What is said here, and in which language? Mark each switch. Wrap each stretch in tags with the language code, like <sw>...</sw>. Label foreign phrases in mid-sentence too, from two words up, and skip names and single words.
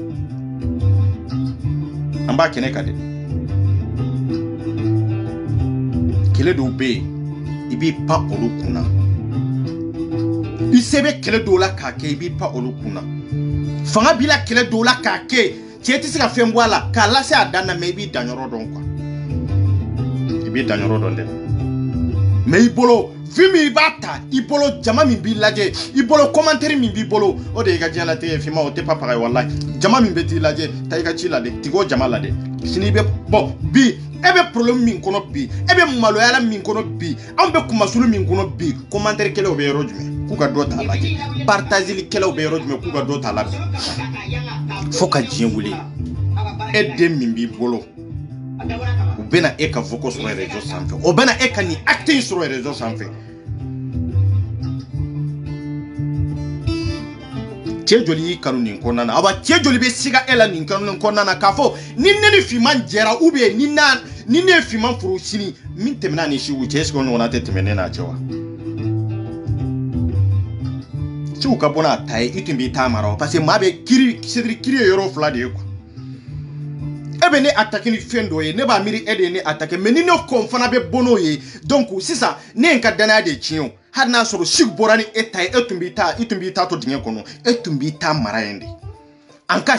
<bm>an b'a kɛnɛ kan dɛ kɛlɛ dɔw bɛ yen i b'i pan olu kunna i se bɛ kɛlɛ dɔw la k'a kɛ i b'i pan olu kunna fanga b'i la kɛlɛ dɔw la k'a kɛ cɛ tɛ se ka fɛn bɔ a la k'a lase a dan na mais i b'i dan yɔrɔ dɔn quoi i b'i dan yɔrɔ dɔn dɛ mais i bolo fi min i b'a ta i bolo jama min b'i lajɛ i bolo commentaire min b'i bolo o de y'i ka diɲɛlatigɛ ye Fima o tɛ</bm> <fr>pas pareil</fr> <bm>wallahi jama min bɛ t'i lajɛ taa i ka ci la dɛ tig'o jama la dɛ sini i bɛ bon bi e bɛ problème min kɔnɔ bi e bɛ maloyala min kɔnɔ bi anw bɛ kumasulu min kɔnɔ bi commentaire kɛlaw bɛ yɔrɔ jumɛn k'u ka dɔ t'a lajɛ partageli kɛlaw bɛ yɔrɔ jumɛn k'u ka dɔ t'a la fo ka diɲɛ wuli e den min b'i bolo u bɛna e ka voco sɔrɔ réseau sanfɛ o bɛna e ka nin acte in sɔrɔ réseau sanfɛ cɛ joli y'i kanu nin kɔnɔna na awa cɛ joli bɛ siga e la nin kɔnɔna na k'a fɔ ni ne ni Fima jɛra</bm> <fr>ou bien</fr> <bm>ni ne ye Fima furu sini min tɛmɛna ni Siwu cɛ</bm> <fr>est-ce que</fr> <bm>o ɲɔgɔnna tɛ tɛmɛ ne n'a cɛ wa Siwu ka bɔ n'a ta ye i tun b'i ta mara</bm> <fr>parce que</fr> <bm>maa bɛ kiri</bm> <fr>c'est-à-dire</fr> <bm>kiri ye yɔrɔ fila de ye quoi e bɛ ne attaquer ni fɛn dɔ ye ne b'a miiri e de ye ne attaquer mais ni ne ko fana bɛ bɔ n'o ye donc sisan ne ye n ka danaya de tiɲɛ o hali n'a sɔrɔ Siwu bɔra ni e ta ye e tun b'i ta to dingɛ kɔnɔ e tun b'i ta mara yen de an ka</bm>